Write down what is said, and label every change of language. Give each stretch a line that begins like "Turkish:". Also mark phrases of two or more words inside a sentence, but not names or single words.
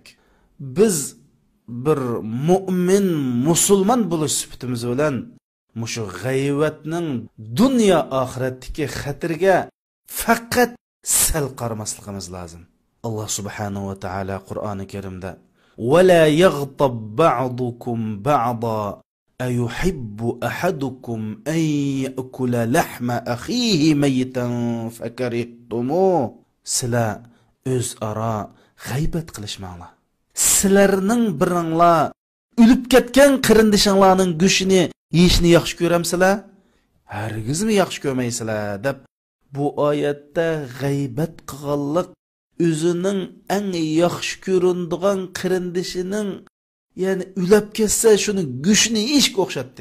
Uzbek: Biz bir mu'min, musulmon bo'lish sifatimiz bilan mushu g'aybatning dunyo oxiratdagi xatirga faqat sal qaramasligimiz lozim. Alloh subhanahu va taolo Qur'oni Karimda
Arabic: ولا يغضب بعضكم بعضا أيحب أحدكم أن يأكل لحم أخيه ميتا فكرهتموه سلا
Uzbek: öz ara g'aybat qilishmanglar. Sizlarning biringlar o'lib ketgan qarindishinglarning go'shini yeyishni yaxshi ko'ramsizlar? Hargizmi yaxshi ko'rmaysizlar deb bu oyatda g'aybat qilganlik o'zining eng yaxshi ko'rinadigan qarindishining, ya'ni o'lib ketsa shuni go'shini yeyishga o'xshatdi.